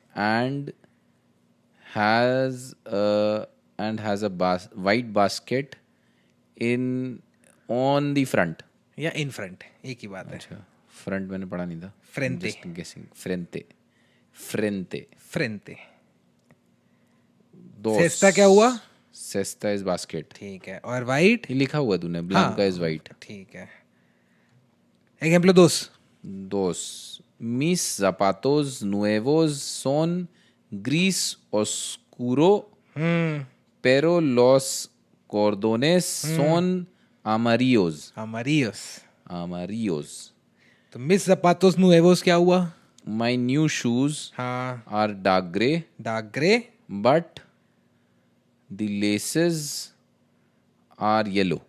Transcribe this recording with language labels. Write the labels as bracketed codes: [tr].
[en] and has a white basket in on the front. [hi] या [en] in front, [hi] एक ही बात है। अच्छा, फ्रंट मैंने पढ़ा नहीं था। [es] Frente. [en] Just guessing. Frente. [es] फ्रेंते। Dos. [hi] सेस्ता क्या हुआ? [en] Cesta is basket. [hi] ठीक है, और वाइट? ये लिखा हुआ तूने, [en] blanca is white. [hi] ठीक है। Ejemplo 2. 2. [es] Mis zapatos nuevos son gris oscuro, pero los cordones son amarillos. amarillos। Amarillos. [hi] तो [es] मिस zapatos nuevos [hi] क्या हुआ? [en] My new shoes [hi] हाँ, [en] are dark gray, dark grey. but the laces are yellow.